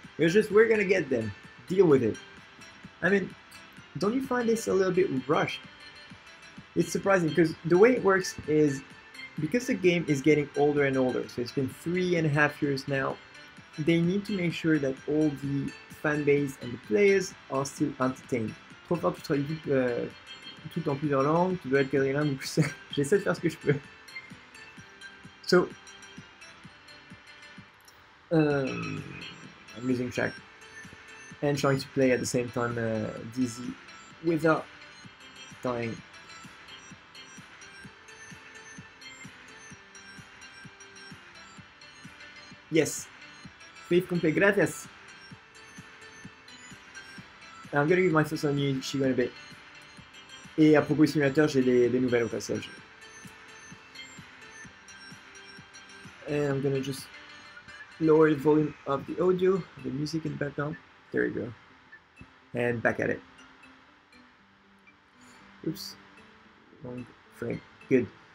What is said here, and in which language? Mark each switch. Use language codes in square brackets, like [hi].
[en] It was just, we're going to get them. Deal with it. I mean, don't you find this a little bit rushed? It's surprising because the way it works is, because the game is getting older and older, so it's been 3.5 years now, they need to make sure that all the fan base and the players are still entertained. [fr] Trop fort, tu traduis tout en plusieurs langues, tu dois être quadrilingue, donc j'essaie de faire ce que je peux. [en] So, I'm losing track and trying to play at the same time DZ without dying. Yes, faith complete, gracias. I'm gonna give my thoughts on Ichigo in a bit. [fr] Et à propos du simulateur, j'ai des nouvelles au passage. [en] And I'm gonna just lower the volume of the audio, the music in the background. There you go. And back at it. Oops. Wrong frame. Good.